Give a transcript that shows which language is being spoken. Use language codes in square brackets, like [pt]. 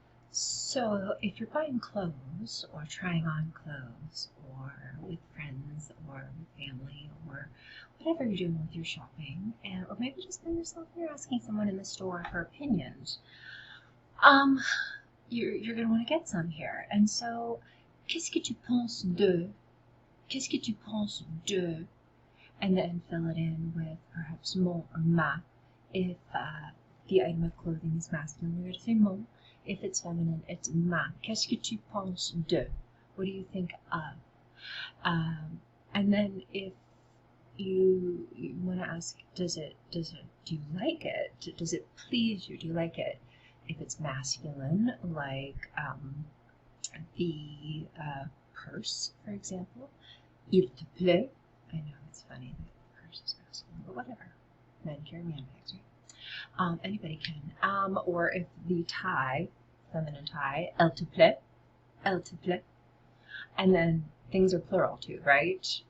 [en] So if you're buying clothes or trying on clothes or with friends or with family or whatever you're doing with your shopping, or maybe just by yourself, you're asking someone in the store for opinions, you're going to want to get some here. [fr] And so, qu'est-ce que tu penses de? Qu'est-ce que tu penses de? [en] And then fill it in with perhaps mon or ma. If the item of clothing is masculine, you're going to say mon. If it's feminine, it's ma. [fr] Qu'est-ce que tu penses de? [en] What do you think of? And then if you want to ask, do you like it? Does it please you? Do you like it? If it's masculine, like the purse, for example, [fr] il te plaît. [en] I know it's funny that the purse is masculine, but whatever. Men carry handbags, right? Anybody can. Or if the tie, feminine tie, [fr] elle te plaît, elle te plaît. [en] And then things are plural too, right?